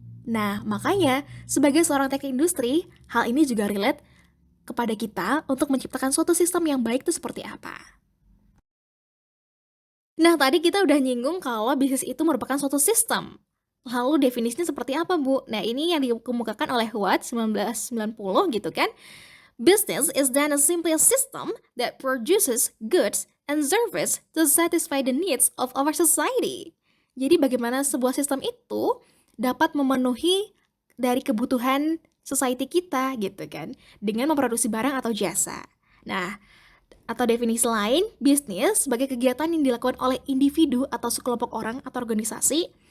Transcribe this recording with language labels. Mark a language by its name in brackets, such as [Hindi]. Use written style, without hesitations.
[Indonesian] Nah, makanya sebagai seorang teknik industri, hal ini juga relate kepada kita untuk menciptakan suatu sistem yang baik itu seperti apa. Nah, tadi kita udah nyinggung kalau bisnis itu merupakan suatu sistem. Lalu definisinya seperti apa, Bu? Nah, ini yang dikemukakan oleh Watt 1990 gitu kan. [English] Business is then a simply a system that produces goods and service to satisfy the needs of our society. [Indonesian] Jadi bagaimana sebuah sistem itu dapat memenuhi dari kebutuhan society kita gitu kan, dengan memproduksi barang atau jasa. Nah, atau definisi lain, bisnis sebagai kegiatan yang dilakukan oleh individu atau sekelompok orang atau organisasi.